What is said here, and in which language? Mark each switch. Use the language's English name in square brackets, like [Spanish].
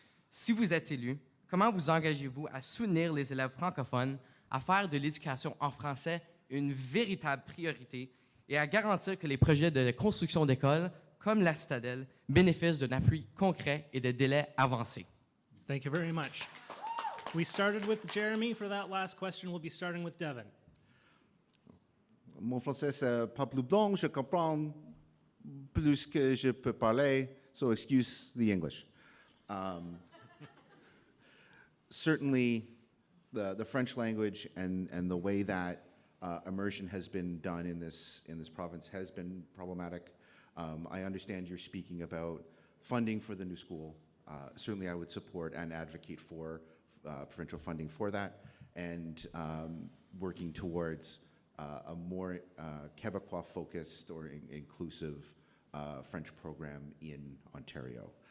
[French] Si vous êtes élu, comment vous engagez-vous à soutenir les élèves francophones à faire de l'éducation en français une véritable priorité et à garantir que les projets de construction d'écoles, comme la Citadelle, bénéficient d'un appui concret et de délais avancés? [English] Thank you very much. We started with Jeremy. For that last question, we'll be starting with Devin. [French] Mon français, c'est pas plus bon, je comprends plus que je peux parler, [English] so excuse the English. Certainly, the French language and the way that immersion has been done in this province has been problematic. I understand you're speaking about funding for the new school. Certainly, I would support and advocate for provincial funding for that, and working towards a more Quebecois-focused or inclusive French program in Ontario.